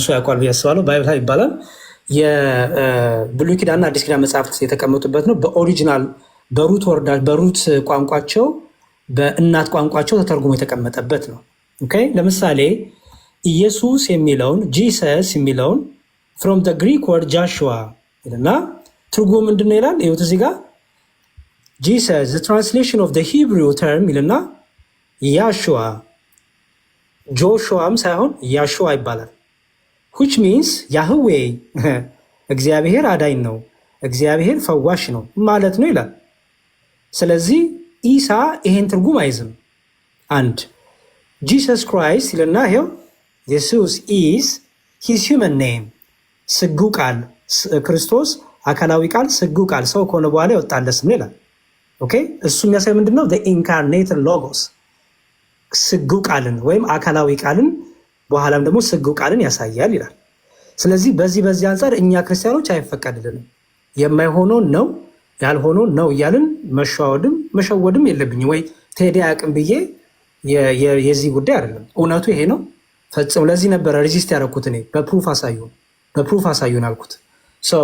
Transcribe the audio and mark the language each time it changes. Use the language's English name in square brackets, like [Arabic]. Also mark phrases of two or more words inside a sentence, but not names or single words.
[Amharic] ሰው ያውቃል ያስባለው ባይብል ሀብ ይባላል የብሉይ ኪዳንና አዲስ ኪዳን መጽሐፍት የተቀመጡበት ነው በኦሪጂናል በሩት ወርዳጅ በሩት ቋንቋቸው በእናት ቋንቋቸው ተተርጉሞ የተቀመጠበት ነው ኦኬ ለምሳሌ ኢየሱስ የሚለውን ጂሰስ የሚለውን [English] from the Greek word Joshua [Amharic] ይልና ትርጉሙ ምንድነው ይላል ይሁት እዚህ ጋር [English] Jesus the translation of the Hebrew term [Amharic] ይልና ያሹዋ ጆሹዋም ሳይሆን ያሹዋ ይባላል [English] which means Yahweh [Amharic] እግዚአብሔር አዳኝ ነው እግዚአብሔር ፈዋሽ ነው ማለት ነው ይላል ስለዚህ ኢሳ ይሄን ትርጉም አይዝም አንድ Jesus Christ ይልና ይሄው [English] Jesus is his human name [Amharic] ስጉ ቃል ክርስቶስ አካላዊ ቃል ስጉ ቃል ሰው ከሆነ በኋላ ይወጣለት ስም ይላል ኦኬ እሱ የሚያሳይ ምንድነው [English] the incarnate logos [Amharic] ስጉ ቃልን ወይም አካላዊ ቃልን በኋላም ደግሞ ስጉ ቃልን ያሳያል ይላል ስለዚህ በዚህ አንፃር እኛ ክርስቲያኖች አይፈቀድልንም የማይሆነው ነው ያልሆነው ነው እያልን መሸወድም የለብኝ ወይ ቴዲ አቅም ብዬ የዚህ ጉዳይ አይደለም እውነቱ ይሄ ነው ፈጽሞ ለዚህ ነበር ሬጂስተር ያደረኩት እኔ በፕሩፍ አሳዩን አልኩት ሶ